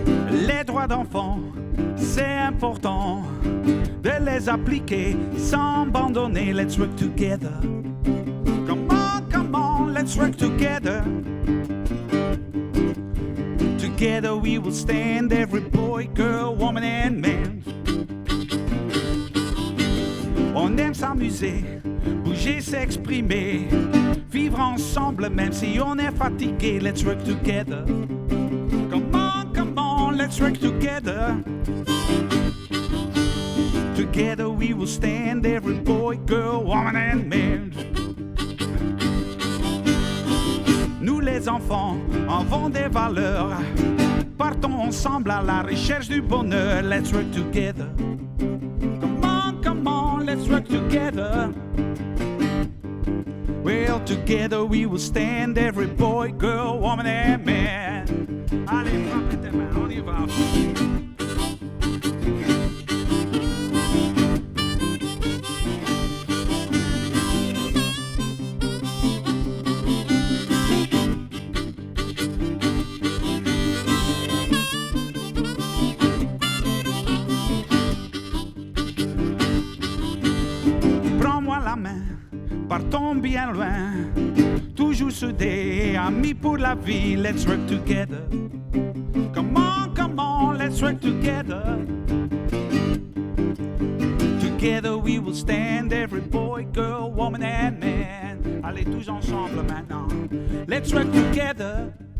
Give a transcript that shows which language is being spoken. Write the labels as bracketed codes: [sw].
[fr] Les droits d'enfant, c'est important de les appliquer sans abandonner. [en] Let's work together. Come on, let's work together. Together we will stand, every boy, girl, woman and man. [fr] s'amuser, bouger, s'exprimer, vivre ensemble même si on est fatigué. [en] Let's work together. Come on, let's work together. Together we will stand, every boy, girl, woman and man. [fr] Nous les enfants avons des valeurs. Partons ensemble à la recherche du bonheur. [en] Let's work together. Come on, let's work together. Well, together we will stand, every boy, girl, woman and man. [fr] Allez, frappez tes mains, on y va. Prends-moi la main, partons bien loin, toujours soudés, amis pour la vie. [en] Let's work together. Come on, let's work together. Together we will stand, every boy, girl, woman and man. [fr] Allez tous ensemble maintenant. [en] Let's work together.